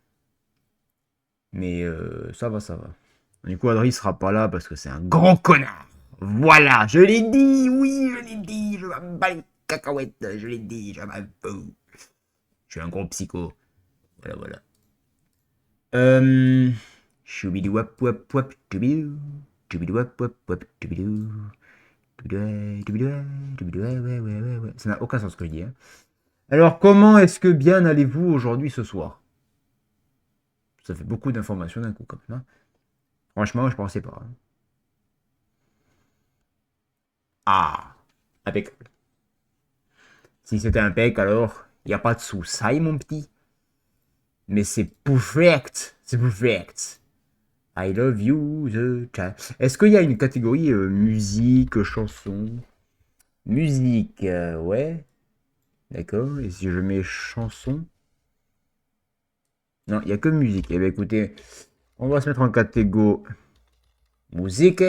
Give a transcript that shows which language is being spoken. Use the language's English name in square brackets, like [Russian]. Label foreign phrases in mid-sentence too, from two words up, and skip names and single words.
[French] Mais ça va, ça va. Du coup Adri sera pas là parce que c'est un grand connard. Voilà, je l'ai dit, oui, je l'ai dit, je m'en bats les cacahuètes, je l'ai dit, je m'en fous. Je suis un gros psycho. Voilà, voilà. Choubidouap wap wap choubidou. Choubidouap wap wap choubidou. Choubidouai, choubidouai, choubidouai, ouais, ouais, ouais, ouais. Ça n'a aucun sens ce que je dis, hein. Alors, comment est-ce que bien allez-vous aujourd'hui ce soir? Ça fait beaucoup d'informations d'un coup, comme ça. Franchement, je pensais pas, hein. Ah, impeccable. Si c'était impec, alors, il n'y a pas de soucis, mon petit. Mais c'est perfect. C'est perfect. [English] I love you, the child. [French] Est-ce qu'il y a une catégorie musique, chanson? Musique, ouais. D'accord. Et si je mets chanson? Non, il n'y a que musique. Eh bien, écoutez, on va se mettre en catégorie musique.